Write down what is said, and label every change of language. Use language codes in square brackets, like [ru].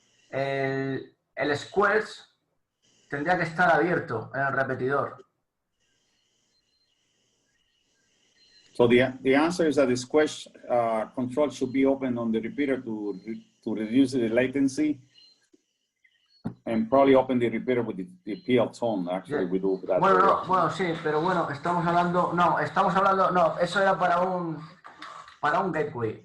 [es] El squelch tendría que estar abierto en el repetidor. [en] So the answer is that the squelch control should be open on the repeater to reduce the latency, and probably open the repeater with the PL tone. Actually, we do that. [es] Bueno, sí, pero bueno, estamos hablando, eso era para un gateway.